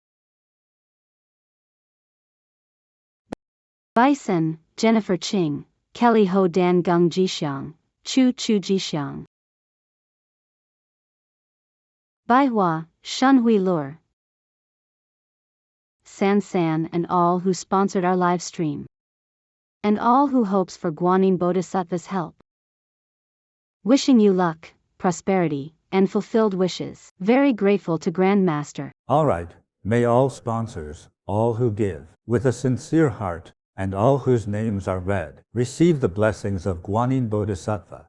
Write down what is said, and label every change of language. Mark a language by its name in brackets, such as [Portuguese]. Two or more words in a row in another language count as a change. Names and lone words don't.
[English] Bison, Jennifer Ching, Kelly Ho Dan Gung Jixiang, Chu Chu Jixiang, Baihua, Shun Hui Lur, San San, and all who sponsored our live stream, and all who hopes for Guanyin Bodhisattva's help. Wishing you luck, prosperity, and fulfilled wishes. Very grateful to Grandmaster. Alright, may all sponsors, all who give, with a sincere heart, and all whose names are read, receive the blessings of Guanyin Bodhisattva.